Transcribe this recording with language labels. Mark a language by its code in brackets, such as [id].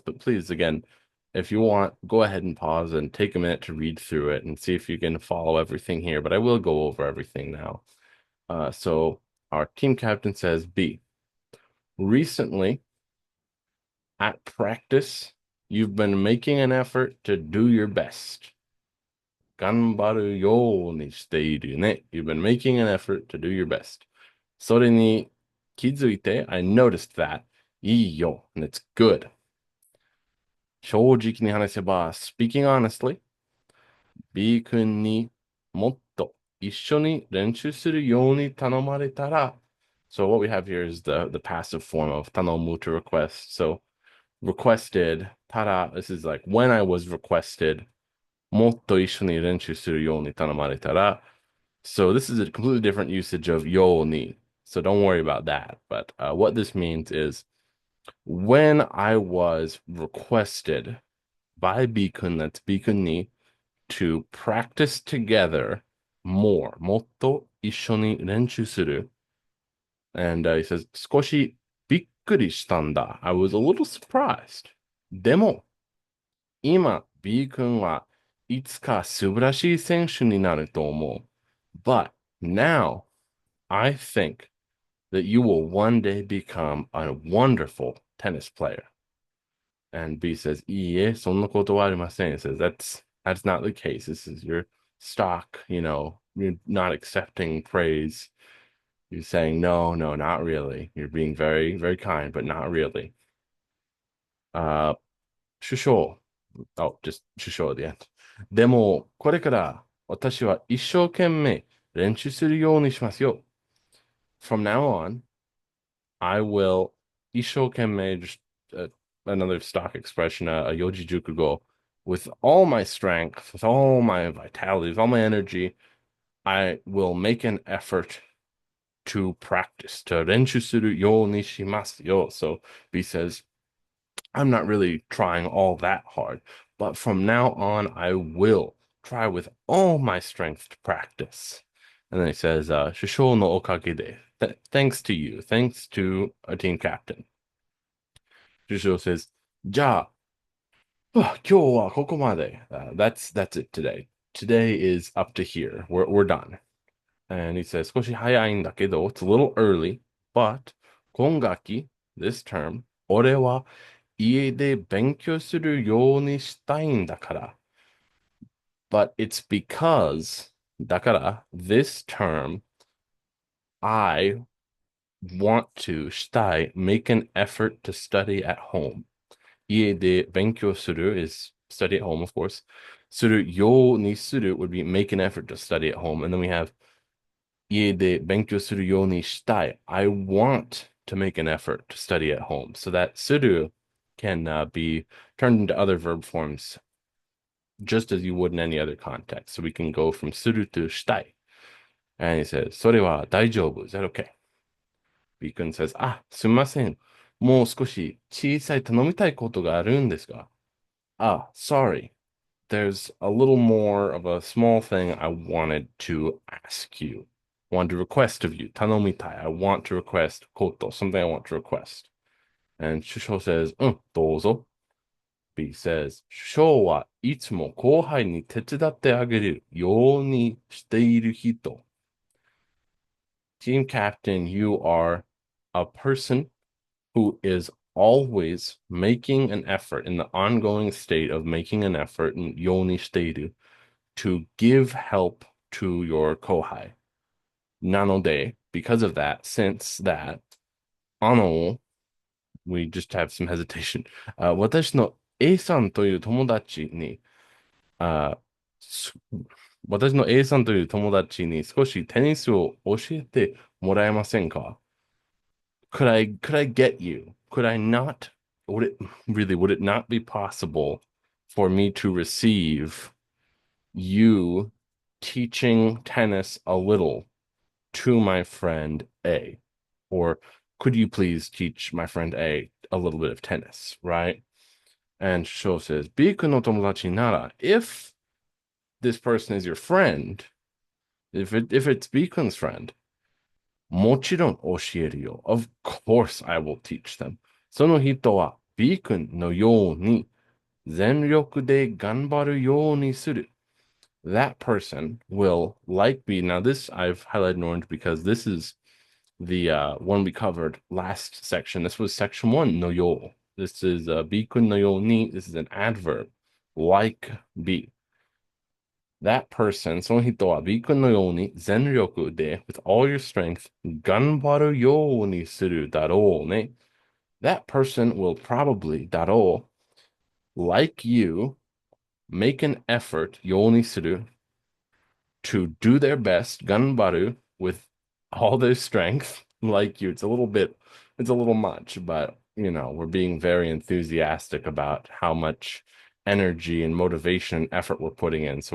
[en] But please, again, if you want, go ahead and pause and take a minute to read through it and see if you can follow everything here. But I will go over everything now. So our team captain says B. Recently, at practice, you've been making an effort to do your best. [ja] 頑張るようにしているね. [en] You've been making an effort to do your best. [ja] それに気づいて, [en] I noticed that. [ja] いいよ. [en] And it's good. [ja] 正直に話せば, [en] speaking honestly, [ja] B 君にもっと一緒に練習するように頼まれたら. [en] So what we have here is the passive form of 頼む to request. So requested, ただ, this is like when I was requested, [ja] もっと一緒に練習するように頼まれたら. [en] So this is a completely different usage of ように. So don't worry about that. But what this means is when I was requested by Bikun, that's Bikun ni, to practice together more, [ja] もっと一緒に練習する. [en] And he says, [ja] 少しびっくりしたんだ. [en] I was a little surprised. [ja] でも、今、B 君はいつか素晴らしい選手になると思う。 [en] But now, I think that you will one day become a wonderful tennis player. And B says, [ja] いいえ、そんなことはありません. [en] He says, that's not the case. This is your stock, you're not accepting praise. You're saying, no, no, not really. You're being very, very kind, but not really. Uh, 首相.Oh, just 首相 at the end. [ja] でも、これから私は一生懸命練習するようにしますよ. [en] From now on, I will 一生懸命, just another stock expression, a Yoji Jukugo, with all my strength, with all my vitality, with all my energy, I will make an effort to practice, [ja] と練習するようにしますよ. [en] So B says, I'm not really trying all that hard, but from now on, I will try with all my strength to practice. And then he says, [ja] 首相のおかげで. [en] Thanks to you. Thanks to a team captain. Shusho says, [ja] じゃあ、今日はここまで. [en] That's it today. Today is up to here. We're done. And he says, [ja] 少し早いんだけど, [en] it's a little early, but 今学期, this term, [ja] 俺は家で勉強するようにしたいんだから. [en] But it's because, だから, this term, I want to, したい, make an effort to study at home. 家で勉強する is study at home, of course. するようにする would be make an effort to study at home. And then we have [ja] 家で勉強するようにしたい. [en] I want to make an effort to study at home. So that する can be turned into other verb forms just as you would in any other context. So we can go from する to したい. And he says, [ja] それは大丈夫. [en] Is that okay? [ja] B 君 says, すみません。もう少し小さい頼みたいことがあるんですが。 [en] Sorry. There's a little more of a small thing I wanted to ask you. Wanted to request of you. Tanomitai. I want to request koto. Something I want to request. And Shusho says, [ja] どうぞ. B says, 首相はいつも後輩に手伝ってあげるようにしている人. [en] Team captain, you are a person who is always making an effort in the ongoing state of making an effort in yoni shiteiru to give help to your kohai. Nanode, because of that, since that, ano, we just have some hesitation. [ja] 私の A さんという友達に、uh, 私の A さんという友達に少しテニスを教えてもらえませんか? [en] Could I get you? Could I not? Would it not be possible for me to receive you teaching tennis a little to my friend A? Or could you please teach my friend A little bit of tennis, right? And Sho says, Biku no tomodachi nara, if this person is your friend, if it's Bikun's friend, [ja] もちろん教えるよ. [en] Of course I will teach them. [ja] その人は B 君のように全力で頑張るようにする. [en] That person will, like B. Now this I've highlighted in orange because this is the one we covered last section. This was section 1, no yo. This is B 君のように. This is an adverb, like B. [ja] That person, その人は B 君のように全力で [en] with all your strength [ja] 頑張るようにするだろうね. [en] That person will probably だろう like you make an effort ようにする to do their best 頑張る with all their strength like you. It's a little much, but we're being very enthusiastic about how much energy and motivation and effort we're putting in.